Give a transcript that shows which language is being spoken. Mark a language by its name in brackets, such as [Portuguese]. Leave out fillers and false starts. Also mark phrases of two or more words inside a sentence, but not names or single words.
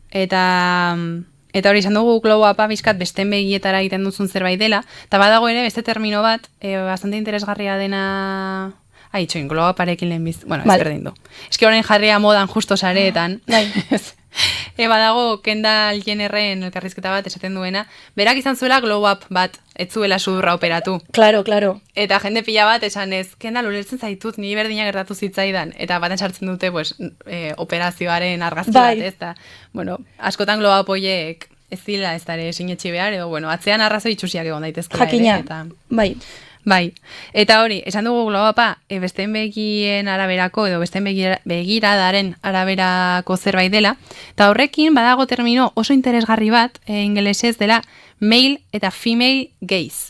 [Basque] Eta hori izan dugu [English] glow upa [Basque] bizkat besten begietara egiten duzun zerbait dela. Eta badago ere beste termino bat, bastante interesgarria dena... Itxoin, [English] glow uparekin [Basque] lehenbiz... Bueno, Vale. ez berdin du. Eski orain jarria modan justo sareetan. Bai. Badago Kendall Jennerren elkarrizketa bat esaten duena. Berak izan zuela [English] glow up [Basque] bat, ez zuela sudurra operatu. Claro, claro. Eta jende pila bat esan ez, Kendall ulertzen zaitut, ni berdina gertatu zitzaidan. Eta baten sartzen dute, pues, operazioaren argazki Bai. bat, ez da. Bueno, askotan [English] glow up [Basque] horiek ez dira ez dara sinetxi behar, edo, bueno, atzean arrazoi itxusiak egon daitezkela Jakina, ere. Eta, bai. Bai, eta hori, esan dugu globapa, besteen begien araberako edo besteen begiradaren araberako zerbait dela, eta horrekin badago termino oso interesgarri bat, ingelesez dela male eta [English] female gaze.